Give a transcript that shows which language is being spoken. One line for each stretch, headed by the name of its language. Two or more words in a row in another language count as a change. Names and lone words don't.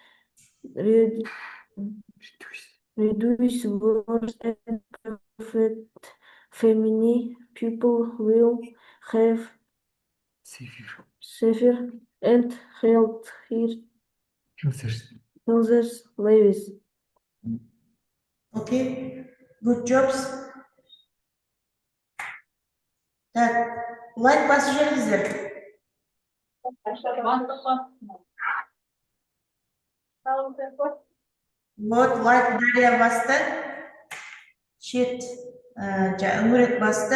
English: reduce wars and prevent famine, people will have safer and healthier lives. Okay, good jobs.
Kazakh: Так, лайк басып жіберіңіздер. Вот, лайк Дарья басты. Шет, үңірек басты.